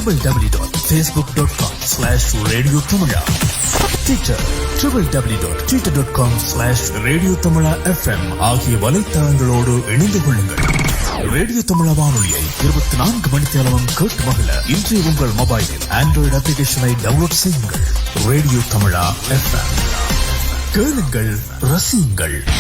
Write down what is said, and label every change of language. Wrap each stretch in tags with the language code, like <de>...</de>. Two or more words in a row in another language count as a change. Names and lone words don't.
<ta>www.facebook.com/Radio Tamila, Twitter www.twitter.com/Radio Tamila FM ஆகிய வலைத்தளங்களோடு இணைந்து கொள்ளுங்கள். ரேடியோ தமிழா வானொலியை 24 மணித்தேலமும் கேட்டு மகிழ இன்று உங்கள் மொபைலில்</ta> <en>Android application download</en> <ta>செய்யுங்கள். ரேடியோ தமிழா FM கேளுங்கள், ரசியுங்கள்.</ta>